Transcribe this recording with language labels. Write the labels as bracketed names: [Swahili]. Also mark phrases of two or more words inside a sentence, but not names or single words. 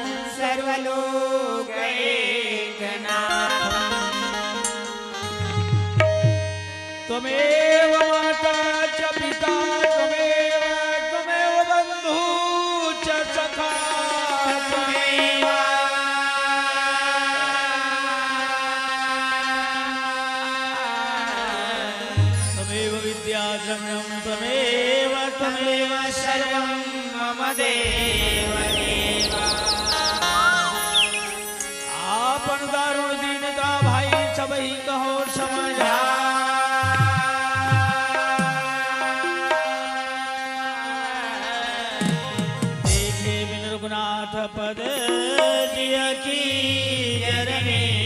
[Sanskrit] सर्वलोकैकनाथम् त्वमेव माता च पिता त्वमेव बन्धु च सखा त्वमेव विद्याद्रविणं त्वमेव सर्वं मम देव [Awadhi] आपन दारुण दीनता भाई सबही कहो समझा देखे बिन रघुनाथ पद जिय की जरनी